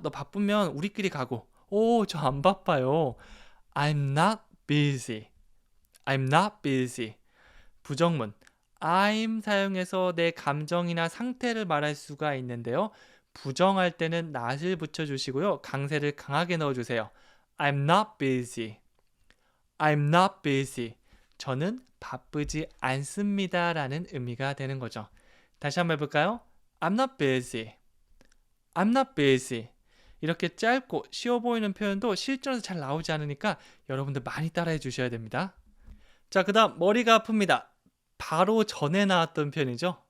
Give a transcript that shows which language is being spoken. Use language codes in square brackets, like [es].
[ko] 너 바쁘면 우리끼리 가고. 오, 저 안 바빠요. [en] I'm not busy. I'm not busy. [ko] 부정문. I'm 사용해서 내 감정이나 상태를 말할 수가 있는데요. 부정할 때는 not을 붙여주시고요. 강세를 강하게 넣어주세요. [en] I'm not busy. I'm not busy. [ko] 저는 바쁘지 않습니다 라는 의미가 되는 거죠. 다시 한번 해볼까요? [en] I'm not busy. I'm not busy. [ko] 이렇게 짧고 쉬워 보이는 표현도 실전에서 잘 나오지 않으니까 여러분들 많이 따라해 주셔야 됩니다. 자, 그 다음 머리가 아픕니다. 바로 전에 나왔던 표현이죠.